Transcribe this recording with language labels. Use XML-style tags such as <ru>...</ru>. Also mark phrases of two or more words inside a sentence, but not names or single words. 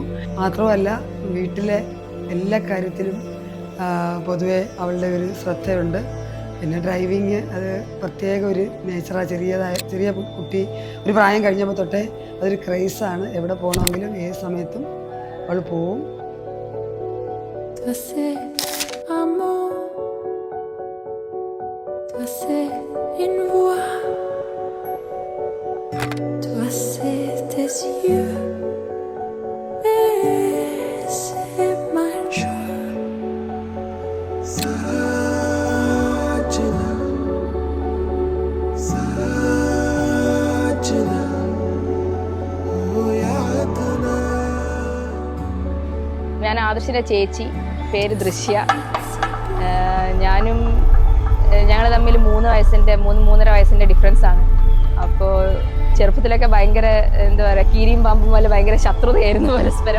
<ml>മാത്രമല്ല വീട്ടിലെ എല്ലാ കാര്യത്തിലും പൊതുവെ അവളുടെ ഒരു ശ്രദ്ധയുണ്ട്. പിന്നെ ഡ്രൈവിങ് അത് പ്രത്യേക ഒരു നേച്ചറാണ്. ചെറിയ കുട്ടി ഒരു പ്രായം കഴിഞ്ഞപ്പോൾ തൊട്ടേ അതൊരു ക്രൈസാണ്. എവിടെ പോകണമെങ്കിലും ഏത് സമയത്തും അവൾ പോവും.</ml> <fr>Une voix, toi c'est tes yeux, et c'est ma joie.</fr> <hi>Sajna, Sajna, oh yaadna.</hi> <ml>ഞാൻ ആദർശിൻ്റെ ചേച്ചി, പേര് ദൃശ്യ. ഞങ്ങൾ തമ്മിൽ 3-3.5 വയസ്സിൻ്റെ ഡിഫറൻസാണ്. അപ്പോൾ ചെറുപ്പത്തിലൊക്കെ ഭയങ്കര എന്താ പറയുക, കീരിയും പാമ്പും പോലെ ഭയങ്കര ശത്രുതയായിരുന്നു പരസ്പരം.</ml>